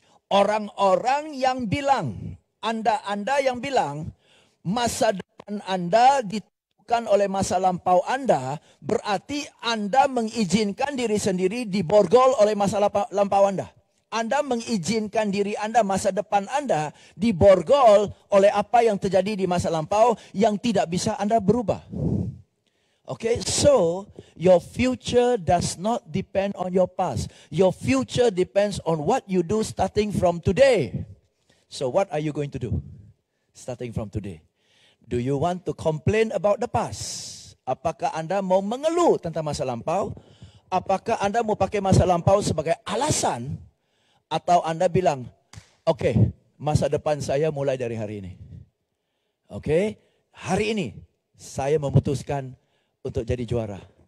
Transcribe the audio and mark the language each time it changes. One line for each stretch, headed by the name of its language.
Indonesian: Orang-orang yang bilang, Anda yang bilang, masa depan Anda ditentukan oleh masa lampau Anda, berarti Anda mengizinkan diri sendiri diborgol oleh masa lampau Anda. Anda mengizinkan diri Anda, masa depan Anda diborgol oleh apa yang terjadi di masa lampau yang tidak bisa Anda berubah.
English: Okay, so your future does not depend on your past. Your future depends on what you do starting from today. So what are you going to do starting from today? Do you want to complain about the past?
Indonesian: Apakah Anda mau mengeluh tentang masa lampau? Apakah Anda mau pakai masa lampau sebagai alasan? Atau Anda bilang, oke, masa depan saya mulai dari hari ini. Oke, hari ini saya memutuskan untuk jadi juara.